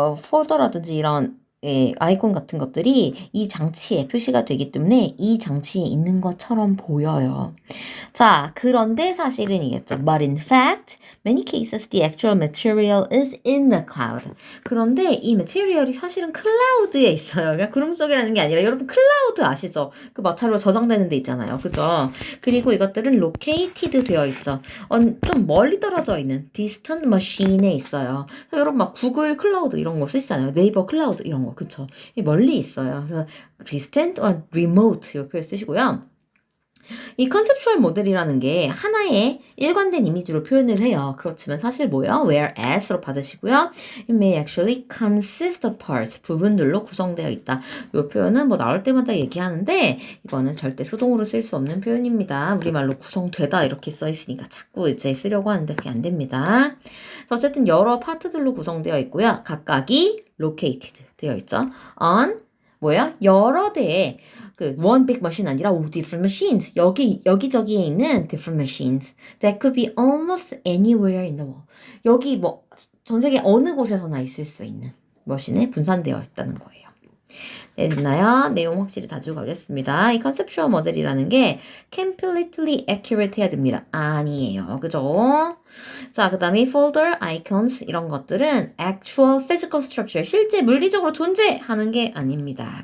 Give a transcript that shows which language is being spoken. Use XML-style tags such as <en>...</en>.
<ko>폴더라든지 이런 아이콘 같은 것들이 이 장치에 표시가 되기 때문에 이 장치에 있는 것처럼 보여요. 자, 그런데 사실은이겠죠.</ko> <en>But in fact, many cases the actual material is in the cloud.</en> <ko>그런데 이 material이 사실은 클라우드에 있어요. 그러니까 구름 속이라는 게 아니라 여러분 클라우드 아시죠? 그 마찰로 저장되는 데 있잖아요. 그죠? 그리고 이것들은 located 되어 있죠. 좀 멀리 떨어져 있는 distant machine에 있어요. 여러분 막 구글 클라우드 이런 거 쓰시잖아요. 네이버 클라우드 이런 거. 가까워. 그쵸? 멀리 있어요. 그래서</ko> <en>distant or remote</en> <ko>이 표현 쓰시고요. 이 컨셉추얼 모델이라는 게 하나의 일관된 이미지로 표현을 해요. 그렇지만 사실 뭐예요? whereas로 받으시고요.</ko> <en>It may actually consist of parts.</en> <ko>부분들로 구성되어 있다. 이 표현은 뭐 나올 때마다 얘기하는데 이거는 절대 수동으로 쓸 수 없는 표현입니다. 우리말로 구성되다 이렇게 써 있으니까 자꾸 이제 쓰려고 하는데 그게 안 됩니다. 그래서 어쨌든 여러 파트들로 구성되어 있고요. 각각이 located 되어 있죠. on 뭐예요? 여러 대의 그</ko> <en>one big machine</en> <ko>아니라</ko> <en>different machines.</en> <ko>여기저기에 있는</ko> <en>different machines. That could be almost anywhere in the world.</en> <ko>여기 뭐 전 세계 어느 곳에서나 있을 수 있는 머신에 분산되어 있다는 거예요. 네, 됐나요? 내용 확실히 다지고 가겠습니다. 이 컨셉추얼 모델이라는 게</ko> <en>completely accurate</en> <ko>해야 됩니다. 아니에요. 그죠? 자, 그 다음에 folder, icons 이런 것들은</ko> <en>actual physical structure,</en> <ko>실제 물리적으로 존재하는 게 아닙니다.</ko>